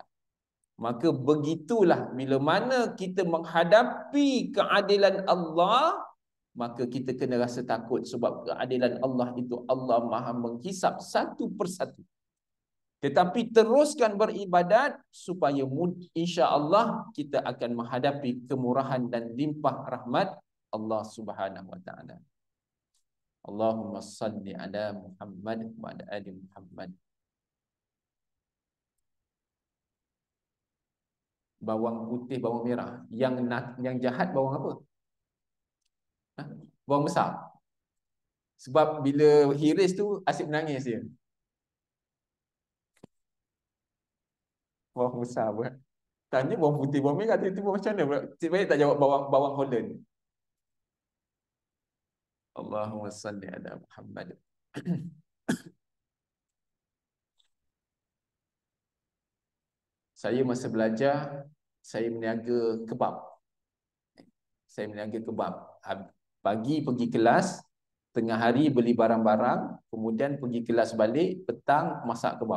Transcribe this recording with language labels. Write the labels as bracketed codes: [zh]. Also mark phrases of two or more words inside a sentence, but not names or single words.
[ms] Maka begitulah bila mana kita menghadapi keadilan Allah, maka kita kena rasa takut, sebab keadilan Allah itu Allah Maha menghisap satu persatu. Tetapi teruskan beribadat supaya [ar] إن شاء الله [ms] kita akan menghadapi kemurahan dan limpah rahmat Allah [ar] سبحانه وتعالى. اللهم صل على محمد وعلى آل محمد. [ms] Bawang putih, bawang merah. Yang jahat bawang apa? Bawang besar. Sebab bila hiris tu asyik menangis dia. Bawang besar pun. Tanya bawang putih, bawang merah, tiba-tiba macam mana? Sebaik tak jawab bawang Holland. [ar] اللهم صل على محمد. [ms] Saya masa belajar, saya meniaga kebab. Pagi pergi kelas, Tengah hari beli barang-barang, kemudian pergi kelas balik, petang masak kebab.